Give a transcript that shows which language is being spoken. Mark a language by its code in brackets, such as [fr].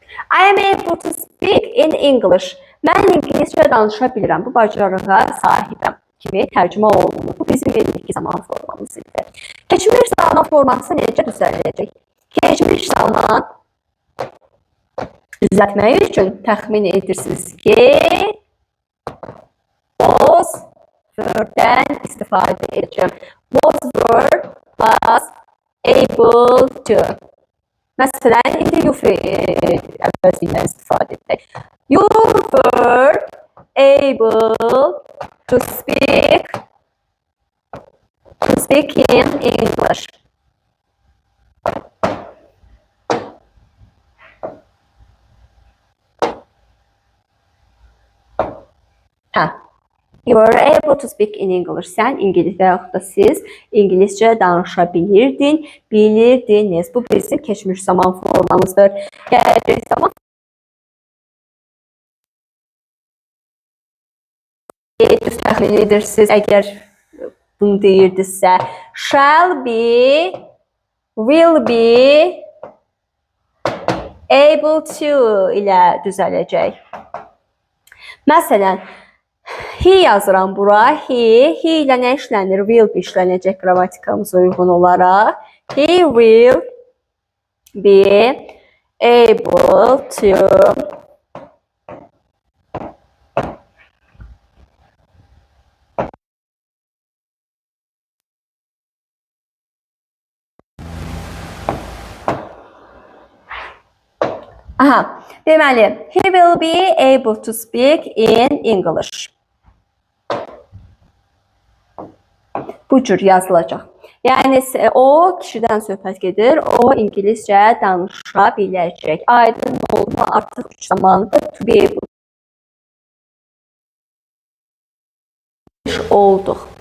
[en] I am able to speak in English. [az] Mən ingiliscə danışa bilirəm. Bu bacarığa sahibəm kimi tərcümə olunur. Bu bizim indiki zaman formamız idi. Keçmiş zaman forması necə düzələcək? Keçmiş zaman düzəltmək üçün təxmin edirsiniz ki, was word-dən istifadə edəcəm. [en] Was word plus able to. [az] Məsələn, indi you əvəzindən istifadə edək. [en] You were able to speak in English. You were able to speak in English. [az] Sən İngilis və yaxud da siz İngiliscə danışa bilirdiniz. Bu bizim keçmiş zaman formamızdır. Gələcək zaman düz təxmin edirsiniz. Əgər bunu deyirdinizsə, [en] shall be, will be able to [az] ilə düzələcək. Məsələn, he yazıram bura. He ilə nə işlənir? [en] Will be [az] işlənəcək qrammatikamıza uyğun olaraq. [en] He will be able to [az] deməli, [en] he will be able to speak in English. [az] Bu cür yazılacaq. Yəni, o kişidən söhbət gedir, o İngiliscə danışa biləcək. Aydın olma artıq üç zamanıdır. [en] To be able [az] olduq.